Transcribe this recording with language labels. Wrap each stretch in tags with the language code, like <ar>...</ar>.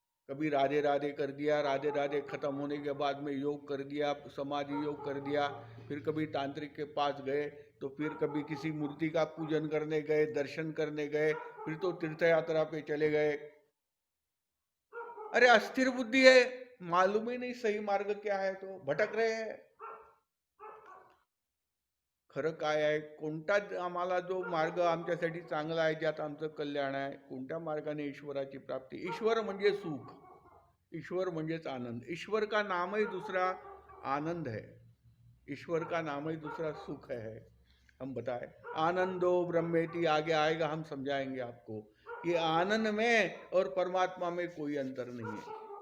<hi>कभी राधे राधे कर दिया, राधे राधे खत्म होने के बाद में योग कर दिया, समाधि योग कर दिया, फिर कभी तांत्रिक के पास गए, तो फिर कभी किसी मूर्ति का पूजन करने गए, दर्शन करने गए, फिर तो तीर्थ यात्रा पे चले गए। अरे अस्थिर बुद्धि है, मालूम ही नहीं सही मार्ग क्या है, तो भटक रहे हैं।</hi> <mr>खरं काय आहे, कोणता आम्हाला जो मार्ग आमच्यासाठी चांगला आहे, ज्यात आमचं कल्याण आहे, कोणत्या मार्गाने ईश्वराची प्राप्ती। ईश्वर म्हणजे सुख, ईश्वर म्हणजेच आनंद।</mr> <hi>ईश्वर का नाम ही दूसरा आनंद है, ईश्वर का नाम ही दूसरा सुख है। हम बताए आनंदो ब्रह्मेति, आगे आएगा, हम समझाएंगे आपको। ये आनंद में और परमात्मा में कोई अंतर नहीं है।</hi>